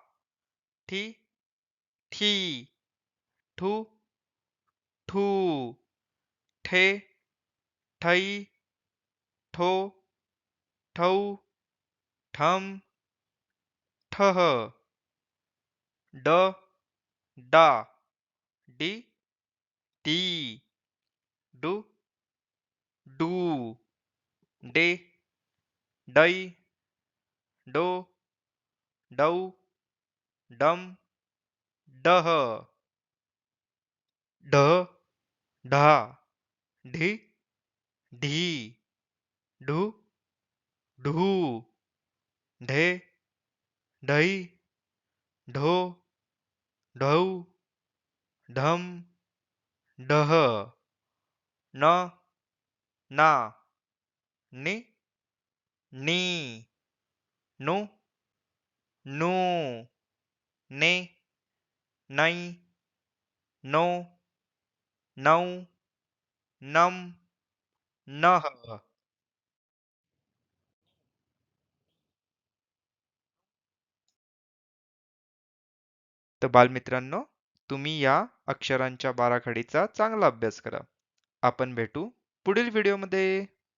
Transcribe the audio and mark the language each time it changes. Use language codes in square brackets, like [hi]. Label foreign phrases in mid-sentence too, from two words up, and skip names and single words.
[mr] ठी,ठी, ठू, ठू, ठे, ठै, ठो, ठौ, ठम, ठह, ड, डा, डी, डी, डू, डू, डे, डै, डो, डौ, डम, डह, ढ, ढा, ढी, ढी, ढू, ढू, ढे, ढै, ढो, ढौ, ढम, डह, न, ना, नि, नी, नु, नू, ने, नै, नो, नौ, नम, नह. तर बालमित्रांनो, तुम्ही या अक्षरांच्या बाराखडीचा चांगला अभ्यास करा. आपण भेटू पुढील व्हिडिओमध्ये.